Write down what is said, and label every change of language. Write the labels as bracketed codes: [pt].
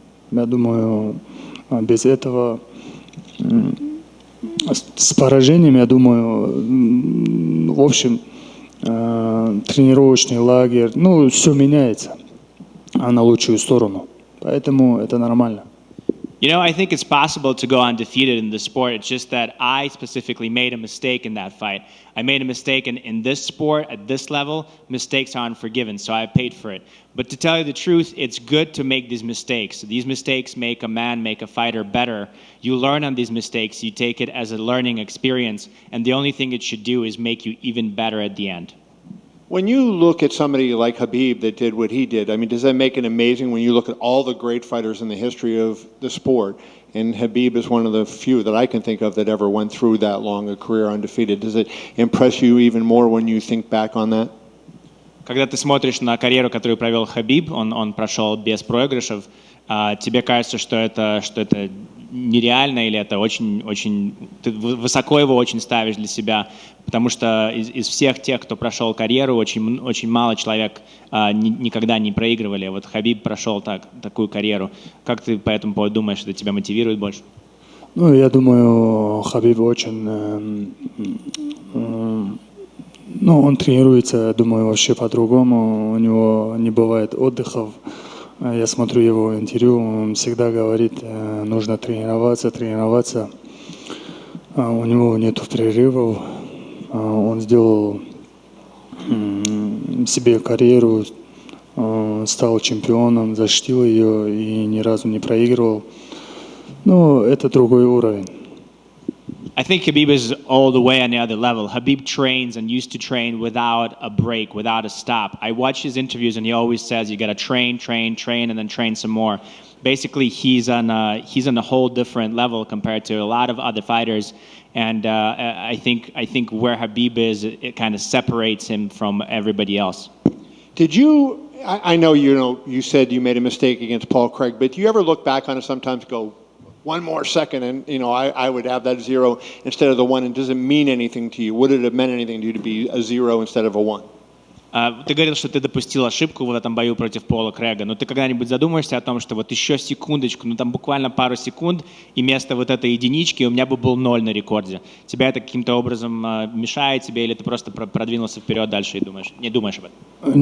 [ru] Я думаю, без этого, с поражением, я думаю, в общем, тренировочный лагерь, все меняется на лучшую сторону. Поэтому это нормально. [en] You know, I think it's possible to go undefeated in this sport. It's just that I specifically made a mistake in that fight. I made a mistake in this sport at this level. Mistakes are unforgiven, so I paid for it. But to tell you the truth, it's good to make these mistakes. These mistakes make a man, make a fighter better. You learn on these mistakes. You take it as a learning experience, and the only thing it should do is make you even better at the end. When you look at somebody like Khabib that did what he did, I mean, does that make it amazing when you look at all the great fighters in the history of the sport? And Khabib is one of the few that I can think of that ever went through that long a career undefeated. Does it impress you even more when you think back on that? [ru] Когда ты смотришь на карьеру, которую провел Хабиб, он прошел без проигрышев, тебе кажется, что это нереально или это очень ты высоко его очень ставишь для себя, потому что из всех тех, кто прошел карьеру, очень мало человек никогда не проигрывали. Вот Хабиб прошел такую карьеру. Как ты по этому поводу думаешь, это тебя мотивирует больше? Ну, я думаю, Хабиб очень... он тренируется, думаю, вообще по-другому. У него не бывает отдыхов. Я смотрю его интервью, он всегда говорит, нужно тренироваться. У него нет перерывов. Он сделал себе карьеру, стал чемпионом, защитил ее и ни разу не проигрывал. Но это другой уровень. [en] I think Khabib is all the way on the other level. Khabib trains and used to train without a break, without a stop. I watch his interviews and he always says you got to train, and then train some more. Basically, he's on a whole different level compared to a lot of other fighters. And I think where Khabib is, it kind of separates him from everybody else. Did you? I know you said you made a mistake against Paul Craig, but do you ever look back on it sometimes and go, one more second, and I would have that 0 instead of the 1, and does it mean anything to you? Would it have meant anything to you to be a 0 instead of a 1? [ru] Ты говорил, что ты допустил ошибку в этом бою против Пола Крэга, но ты когда-нибудь задумаешься о том, что вот еще секундочку, там буквально пару секунд, и вместо вот этой единички у меня бы был 0 на рекорде. Тебя это каким-то образом мешает тебе, или ты просто продвинулся вперед дальше и не думаешь об этом?